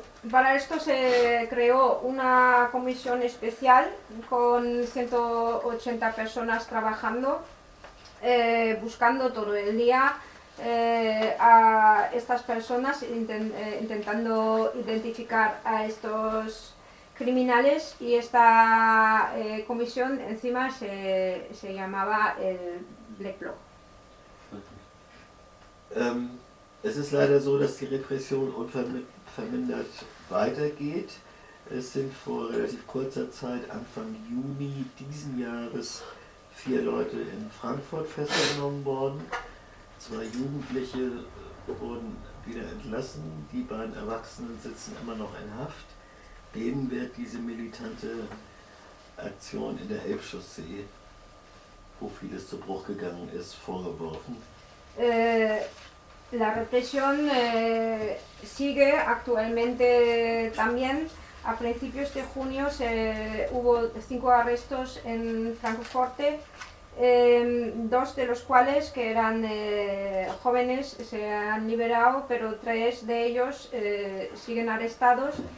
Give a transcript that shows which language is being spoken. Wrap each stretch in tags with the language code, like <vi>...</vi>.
<es>Para esto se creó una comisión especial con 180 personas trabajando, buscando todo el día a estas personas, intentando identificar a estos criminales, y esta comisión encima se llamaba el Black Bloc.</es> <de>Es ist leider so, dass die Repression unvermindert weitergeht. Es sind vor relativ kurzer Zeit, Anfang Juni diesen Jahres, 4 Leute in Frankfurt festgenommen worden. 2 Jugendliche wurden wieder entlassen. Die beiden Erwachsenen sitzen immer noch in Haft. Dem wird diese militante Aktion in der Elbchaussee, wo vieles zu Bruch gegangen ist, vorgeworfen.</de> <es>La represión sigue actualmente también. A principios de junio hubo 5 arrestos en Francoforte, 2 de los cuales, que eran jóvenes, se han liberado, pero 3 de ellos siguen arrestados.</es>